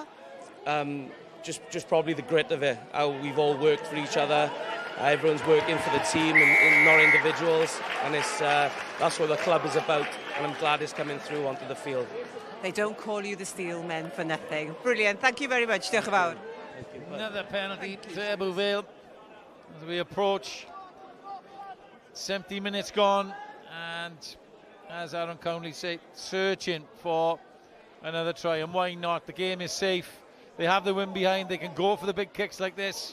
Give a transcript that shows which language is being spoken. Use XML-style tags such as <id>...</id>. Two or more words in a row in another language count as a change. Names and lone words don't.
<en>Just probably the grit of it, how we've all worked for each other. Everyone's working for the team and not individuals, and that's what the club is about, and I'm glad it's coming through onto the field. They don't call you the Steel Men for nothing. Brilliant, thank you very much.</en> <cy>Diolch yn fawr.</cy> <en>Another penalty to Ebbw Vale as we approach 70 minutes gone, and as Aaron Cownley said, searching for another try, and why not? The game is safe. They have the win behind. They can go for the big kicks like this.</en>